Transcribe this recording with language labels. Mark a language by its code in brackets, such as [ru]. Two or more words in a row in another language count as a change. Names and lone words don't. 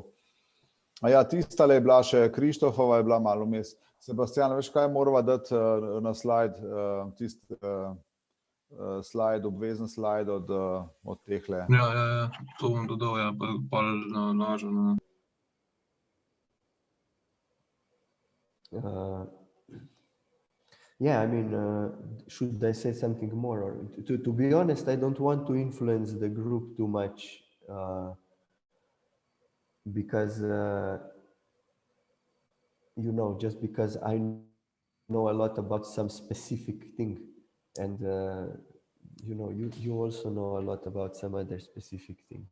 [sl] A ja, tistale je bila še, Krištofova je bila malo vmes. Sebastian, veš kaj morava dati na slajd, slajd, obvezen slajd od tehle? Ja, to bom dodal, ja, pa nalažem. [en] Yeah, I mean, should I say something more? Or to be honest, I don't want to influence the group too much because, you know, just because I know a lot about some specific thing, and you know, you also know a lot about some other specific things.